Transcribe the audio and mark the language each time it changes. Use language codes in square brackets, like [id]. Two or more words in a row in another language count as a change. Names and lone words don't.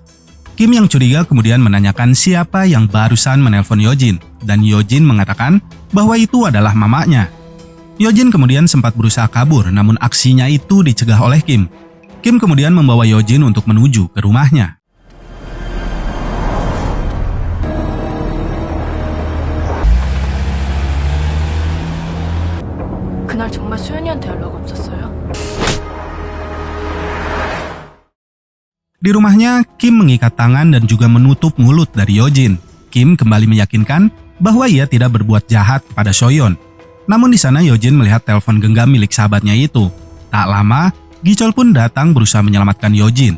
[id] Kim yang curiga kemudian menanyakan siapa yang barusan menelpon Yojin, dan Yojin mengatakan bahwa itu adalah mamanya. Yojin kemudian sempat berusaha kabur, namun aksinya itu dicegah oleh Kim. Kim kemudian membawa Yojin untuk menuju ke rumahnya. [ko] 그날 정말 수연이한테 연락 없었어요? [id] Di rumahnya, Kim mengikat tangan dan juga menutup mulut dari Yojin. Kim kembali meyakinkan bahwa ia tidak berbuat jahat kepada Soyeon. Namun di sana Yojin melihat telepon genggam milik sahabatnya itu. Tak lama, Gichol pun datang berusaha menyelamatkan Yojin.